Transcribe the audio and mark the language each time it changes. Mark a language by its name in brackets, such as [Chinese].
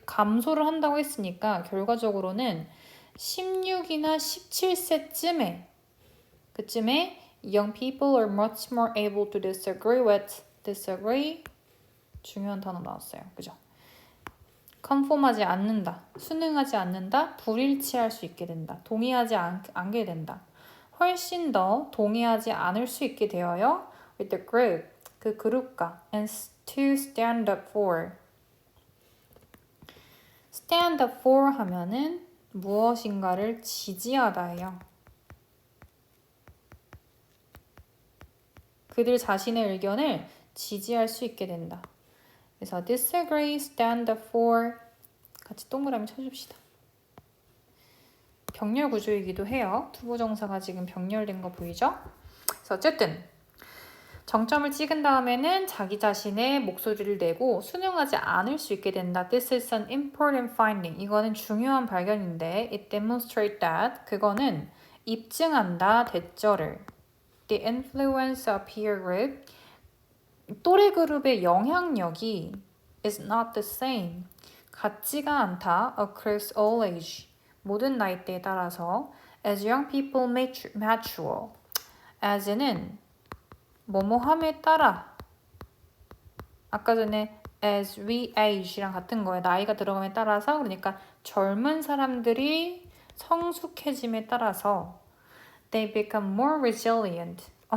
[Korean] 감소를 한다고 했으니까 결과적으로는 16이나 17세쯤에 그쯤에 [English] young people are much more able to disagree [Korean] 중요한 단어 나왔어요. 그죠? 컨폼하지 않는다. 순응하지 않는다. 불일치할 수 있게 된다. 동의하지 않게 된다. 훨씬 더 동의하지 않을 수 있게 되어요. [English] with the group, [Korean] 그 그룹과 [English] and to stand up for. [Korean] stand up for 하면은 무엇인가를 지지하다예요. 그들 자신의 의견을 지지할 수 있게 된다. 그래서 disagree, stand for 같이 동그라미 쳐줍시다. 병렬 구조이기도 해요. 투부정사가 지금 병렬된 거 보이죠? 그래서 어쨌든 정점을 찍은 다음에는 자기 자신의 목소리를 내고 순응하지 않을 수 있게 된다. [English] This is an important finding. [Korean] 이거는 중요한 발견인데 [English] it demonstrates that [Korean] 그거는 입증한다. 대절을 [English] The influence of peer group [Korean] 또래 그룹의 영향력이 [English] is not the same. [Korean] 같지가 않다. [English] Across all age. [Korean] 모든 나이대에 따라서 [English] as young people mature. [Korean] as는 뭐뭐함에 따라 아까 전에 as we age랑 같은 거예요. 나이가 들어감에 따라서 그러니까 젊은 사람들이 성숙해짐에 따라서 [English] they become more resilient.